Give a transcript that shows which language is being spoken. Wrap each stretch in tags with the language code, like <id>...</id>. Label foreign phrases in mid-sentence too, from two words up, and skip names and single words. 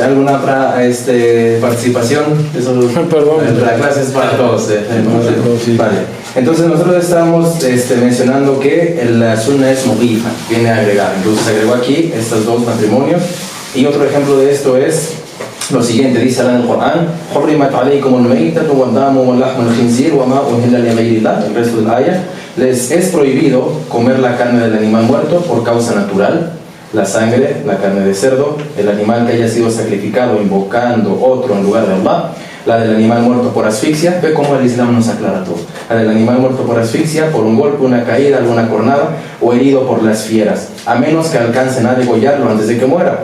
<es>¿Alguna otra participación? Perdón. La clase es para todos. Vale. Entonces nosotros estamos mencionando que la sunna es mudifa, viene a agregar. Entonces se agregó aquí estos 2 matrimonios. Y otro ejemplo de esto es lo siguiente, dice en el Corán:</es> <ar>حرمت عليكم الميتة والدم ولحم الخنزير وما أهل لغير الله.</ar> <es>El resto de la ayah: les es prohibido comer la carne del animal muerto por causa natural, la sangre, la carne de cerdo, el animal que haya sido sacrificado invocando otro en lugar de Allah, la del animal muerto por asfixia. Ve cómo el Islam nos aclara todo. La del animal muerto por asfixia, por un golpe, una caída, alguna cornada, o herido por las fieras, a menos que alcancen a degollarlo antes de que muera.</es>